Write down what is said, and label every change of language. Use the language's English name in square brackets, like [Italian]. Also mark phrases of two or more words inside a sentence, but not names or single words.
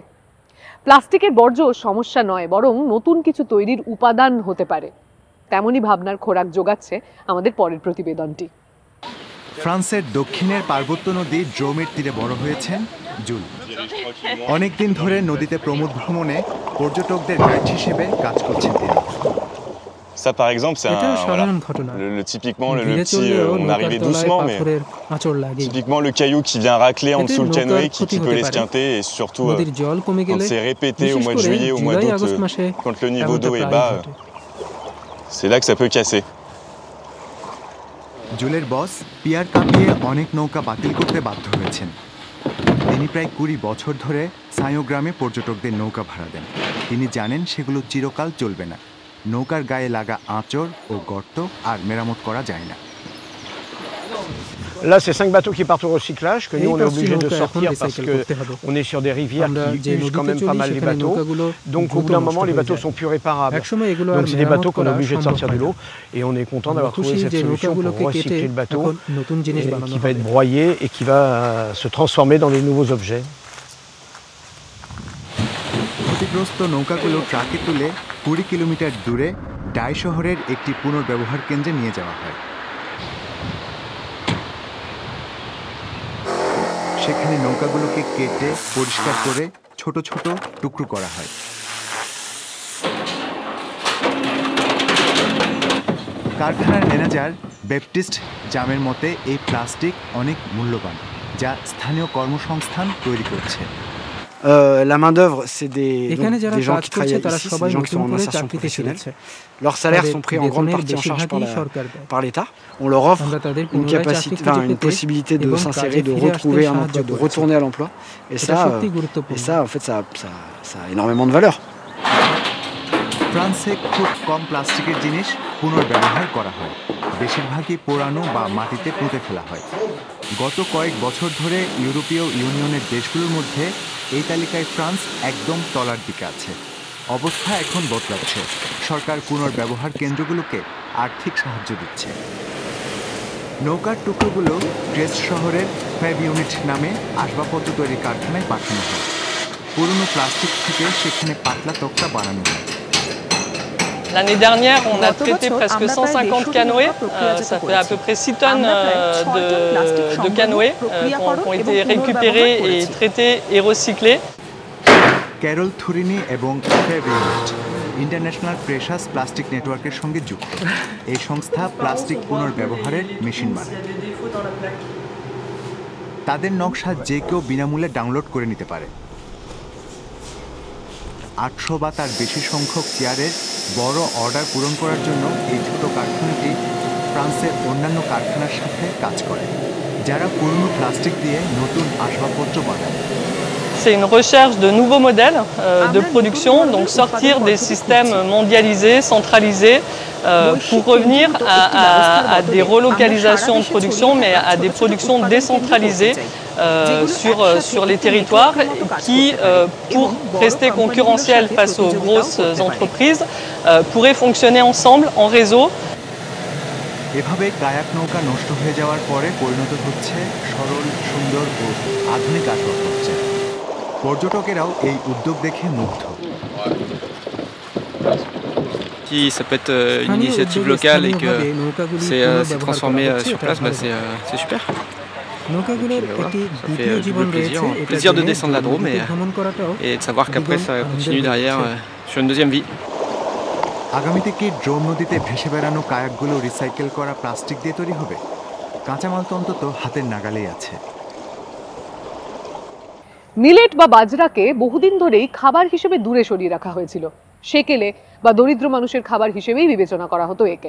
[Bangla] প্লাস্টিকের বর্জ্য সমস্যা নয়, বরং নতুন কিছু তৈরির উপাদান হতে পারে। তেমনই ভাবনার খোরাক যোগাচ্ছে আমাদের পরের প্রতিবেদনটি। ফ্রান্সের দক্ষিণের পার্বত্য নদী ড্রোমের তীরে বড় হয়েছেন জুল। অনেকদিন ধরে নদীতে প্রমোদ ভ্রমণে পর্যটকদের গাইড হিসেবে কাজ করছেন তিনি। [French] Ça par exemple c'est typiquement le petit on arrivait doucement mais typiquement le caillou qui vient racler en dessous le canoë qui peut l'esquinter et surtout quand c'est répété au mois de juillet au mois d'août quand le niveau d'eau est bas c'est là que ça peut casser. [Bangla] জুলের বস পিয়ার কাপিয়ে অনেক নৌকা বাতিল করতে বাধ্য হয়েছেন। তিনি প্রায় 20 বছর ধরে সায়ো গ্রামে পর্যটকদের নৌকা ভাড়া দেন। তিনি জানেন সেগুলো চিরকাল চলবে না। নৌকার গায়ে লাগা আঁচড় ও গর্ত আর মেরামত করা যায় না। [French] Là, c'est 5 bateaux qui partent au recyclage, que nous, on est obligé de sortir parce qu'on est sur des rivières qui usent quand même pas mal les bateaux. Donc, au bout d'un moment, les bateaux sont plus réparables. Donc, c'est des bateaux qu'on est obligé de sortir de l'eau. Et on est content d'avoir trouvé cette solution pour recycler le bateau qui va être broyé et qui va se transformer dans des nouveaux objets. [Bangla] ক্ষতিগ্রস্ত নৌকাগুলো ট্রাকে তুলে 20 কিলোমিটার দূরে ডাই শহরের একটি পুনর্ব্যবহার কেন্দ্রে নিয়ে যাওয়া হয়। সেখানে নৌকাগুলোকে কেটে পরিষ্কার করে ছোট ছোট টুকরো করা হয়। কারখানার ম্যানেজার ব্যাপটিস্ট জামের মতে এই প্লাস্টিক অনেক মূল্যবান, যা স্থানীয় কর্মসংস্থান তৈরি করছে। [French] La main-d'œuvre, c'est des gens qui travaillent ici, c'est des gens qui sont en insertion professionnelle. Leurs salaires sont pris en grande partie en charge par l'État. On leur offre une possibilité de s'insérer, de retrouver un emploi, de retourner à l'emploi. Et ça, en fait, ça a énormément de valeur. [Bangla] ফ্রান্সে খুব কম প্লাস্টিকের জিনিস পুনর্ব্যবহার করা হয়। বেশিরভাগই পোড়ানো বা মাটিতে পুঁতে ফেলা হয়। গত কয়েক বছর ধরে ইউরোপীয় ইউনিয়নের দেশগুলোর মধ্যে এই তালিকায় ফ্রান্স একদম তলার দিকে আছে। অবস্থা এখন বদলাচ্ছে। সরকার পুনর্ব্যবহার কেন্দ্রগুলোকে আর্থিক সাহায্য দিচ্ছে। নৌকার টুকরোগুলো ব্রেস্ট শহরের ফ্যাব ইউনিট নামে আসবাবপত্র তৈরির কারখানায় পাঠানো হয়। পুরনো প্লাস্টিক থেকে সেখানে পাতলা তক্তা বানানো হয়। [French] L'année dernière, on a traité presque 150 canoës. Ça fait à peu près 6 tonnes de canoës qui ont été récupérés et traités et recyclés. [Bangla] ক্যারল থুরিনি এবং ইন্টারন্যাশনাল প্রেশাস প্লাস্টিক নেটওয়ার্কের সঙ্গে যুক্ত। এই সংস্থা প্লাস্টিক পুনর্ব্যবহারের মেশিন বানায়। তাদের নকশা যে কেউ বিনামূল্যে ডাউনলোড করে নিতে পারে। 800 বা তার বেশি সংখ্যক চেয়ারের বড় অর্ডার পূরণ করার জন্য এই ছোট কারখানাটি ফ্রান্সের অন্যান্য কারখানার সাথে কাজ করে, যারা পুরনো প্লাস্টিক দিয়ে নতুন আসবাবপত্র বানায়। [French] C'est une recherche de nouveaux modèles de production, donc sortir des systèmes mondialisés, centralisés, pour revenir à des relocalisations de production, mais à des productions décentralisées sur les territoires qui, pour rester concurrentielles face aux grosses entreprises, pourraient fonctionner ensemble en réseau. [Bangla] এভাবে কায়াক নৌকা নষ্ট হয়ে যাওয়ার পরে পরিণত হচ্ছে সরল, সুন্দর ও আধুনিক আসবাবপত্রে। পর্যটকেরাও এই উদ্যোগ দেখে মুগ্ধ। [French] Si ça peut être une initiative locale et que c'est transformé sur place, c'est super. Ça fait double plaisir de descendre la Drôme et de savoir qu'après ça continue derrière sur une deuxième vie. [Bangla] আগামীতে কি ড্রোম নদীতে ভেসে বেড়ানো কায়াকগুলো রিসাইকেল করা প্লাস্টিক দিয়ে তৈরি হবে? কাঁচামাল তো অন্তত হাতের নাগালেই আছে। মিলেট বা বাজরাকে বহুদিন ধরেই খাবার হিসেবে দূরে সরিয়ে রাখা হয়েছিল। সেকেলে বা দরিদ্র মানুষের খাবার হিসেবেই বিবেচনা করা হতো একে।